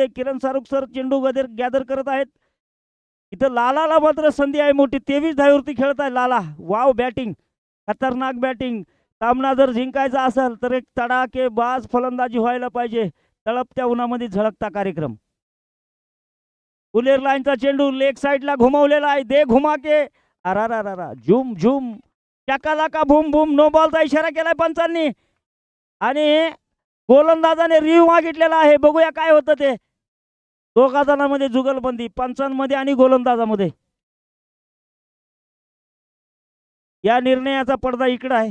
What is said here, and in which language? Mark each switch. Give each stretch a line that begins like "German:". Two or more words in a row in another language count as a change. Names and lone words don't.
Marathi: किरण सारुख सर चेंडू गॅदर करत आहेत. इथं लालाला मात्र संधी आहे मोठी. 23 धावेवरती खेळत आहे लाला.
English: wow batting,
Marathi: खतरनाक बॅटिंग. सामना जर जिंकायचा असेल तर एक तडाखेबाज फलंदाजी व्हायला पाहिजे. तळपत्या उन्हामध्ये झळकता कार्यक्रम. फुलेर लाईनचा चेंडू लेग साईडला घुमवलेला आहे.
Hindi: दे घुमा के अरा झुम झुम चकाला का भूम भूम.
Marathi: नो बॉलचा इशारा केलाय पंचांनी आणि गोलंदाजाने रिव्ह्यू मागितलेला आहे. बघूया काय होतं ते. दोघा जणांमध्ये जुगलबंदी, पंचांमध्ये आणि गोलंदाजामध्ये. या निर्णयाचा पडदा इकडे आहे.